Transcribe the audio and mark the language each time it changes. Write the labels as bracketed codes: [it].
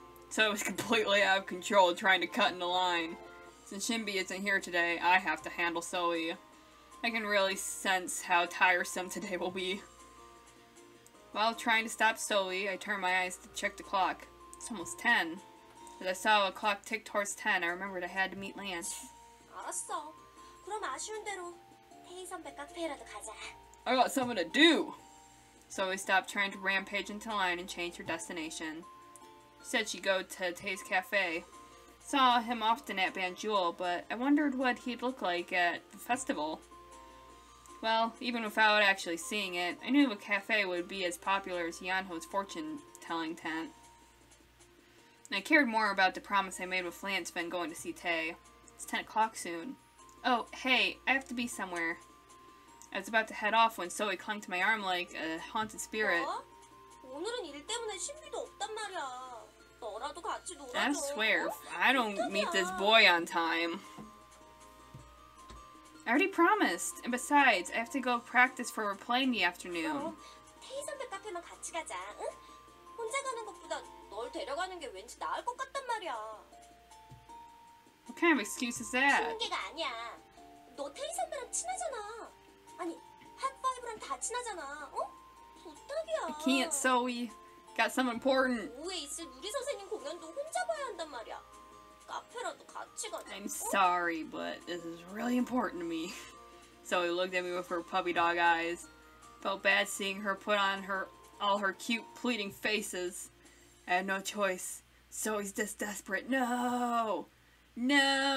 [en] So it was completely out of control trying to cut in the line. Since Shinbi isn't here today, I have to handle Zoe. I can really sense how tiresome today will be. While trying to stop Zoe, I turned my eyes to check the clock. It's almost 10. As I saw a clock tick towards 10, I remembered I had to meet Lance. [ko] 알았어. 그럼 아쉬운 대로 태희 선배 카페라도 가자. [en] I got something to do! Zoe stopped trying to rampage into line and changed her destination. She said she'd go to Tay's cafe. Saw him often at Banjul, but I wondered what he'd look like at the festival. Well, even without actually seeing it, I knew a cafe would be as popular as Yanho's fortune-telling tent. And I cared more about the promise I made with Lance than going to see Tay. It's 10 o'clock soon. Oh, hey, I have to be somewhere. I was about to head off when Zoe clung to my arm like a haunted spirit. [ko] 오늘은 일 때문에 신비도 없단 말이야. 너라도 같이 놀아줘. [en] I swear, if I don't meet this boy on time. I already promised. And besides, I have to go practice for a play in the afternoon. [ko] 태희 선배 카페만 같이 가자. 응? 혼자 가는 것보다 널 데려가는 게 왠지 나을 것 같단 말이야. [en] What kind of excuse is that? [ko] 핑계가 아니야. 너 태희 선배랑 친하잖아. 아니, 핫파이브랑 다 친하잖아. 어? 부탁이야. [en] I can't, Zoe. Got something important. [ko] 오후에 있을 유리 선생님 공연도 혼자 봐야 한단 말이야. 카페라도 같이 가자. [en] I'm sorry, but this is really important to me. Zoe looked at me with her puppy dog eyes. Felt bad seeing her put on all her cute, pleading faces. I had no choice. Zoe's just desperate. No! No!